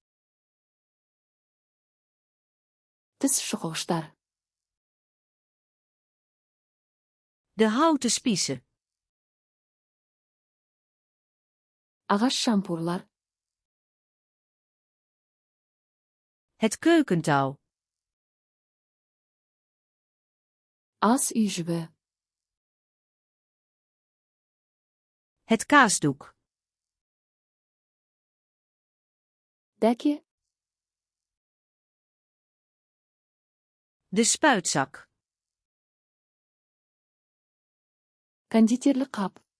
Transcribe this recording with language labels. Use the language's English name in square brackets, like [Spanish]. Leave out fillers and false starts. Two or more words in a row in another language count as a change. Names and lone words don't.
[Kazakh] Тіс шұқығыштар. [Dutch] De houten spiezen. [Kazakh] Ағаш шампурлар. [Dutch] Het keukentouw. [Kazakh] Ас үй жібі. [Dutch] Het kaasdoek. [Kazakh] Дәке. [Dutch] De spuitzak. [Kazakh] Кондитерлік қап.